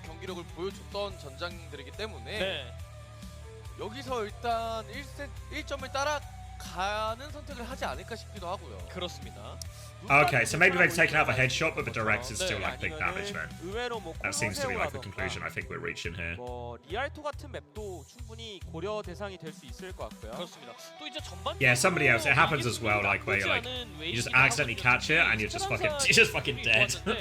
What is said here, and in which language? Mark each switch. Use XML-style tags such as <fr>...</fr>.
<ko>경기력을 보여줬던 전장들이기 때문에 여기서 일단 1점을 따라가는 선택을 하지 않을까 싶기도 하고요. 그렇습니다.</ko> <en>Okay, so maybe they've taken out the headshot, but the direct is still like big damage then. That seems to be like the conclusion I think we're reaching here.</en> <ko>리알토 같은 맵도 충분히 고려 대상이 될 수 있을 것 같고요. 그렇습니다. 또 이제 전반</ko> <en>Yeah, somebody else. It happens as well, like where you're like you just accidentally catch it and you're just fucking dead.</en>